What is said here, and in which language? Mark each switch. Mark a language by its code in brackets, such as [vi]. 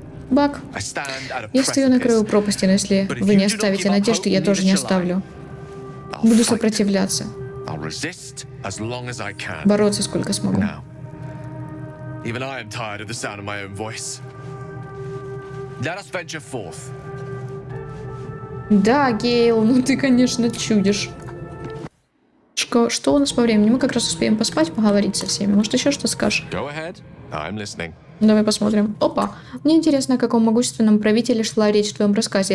[ru] Бак, я стою на краю пропасти, но если вы не оставите надежды, я тоже не оставлю. Буду сопротивляться. [en] I'll resist as long as I can. [ru] Бороться сколько смогу. [en] Now, even I am tired of the sound of my own voice. Let us venture forth. [ru] Да, Гейл, ну ты, конечно, чудишь. Что у нас по времени? Мы как раз успеем поспать, поговорить со всеми. Может, еще что скажешь? [en] Go ahead. I'm listening. [ru] Давай посмотрим. Опа. Мне интересно, о каком могущественном правителе шла речь в твоем рассказе.